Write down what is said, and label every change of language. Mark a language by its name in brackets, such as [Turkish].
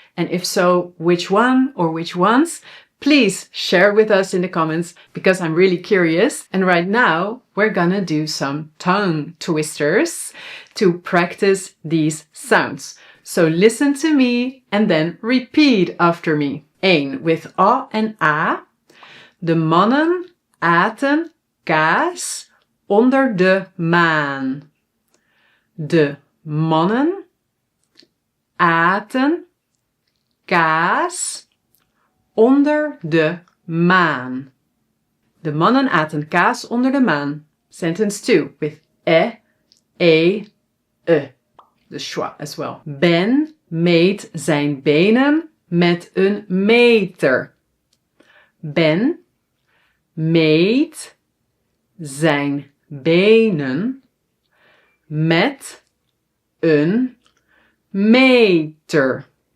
[English] And if so, which one or which ones? Please share with us in the comments because I'm really curious. And right now, we're gonna do some tongue twisters to practice these sounds. So listen to me and then repeat after me. 1. With A en A. [Dutch] De mannen aten kaas onder de maan. De mannen aten kaas onder de maan. De mannen aten kaas onder de maan. [English] Sentence 2 with e, the schwa as well. [Dutch] Ben meet zijn benen met een meter. Ben meet zijn benen met een meter.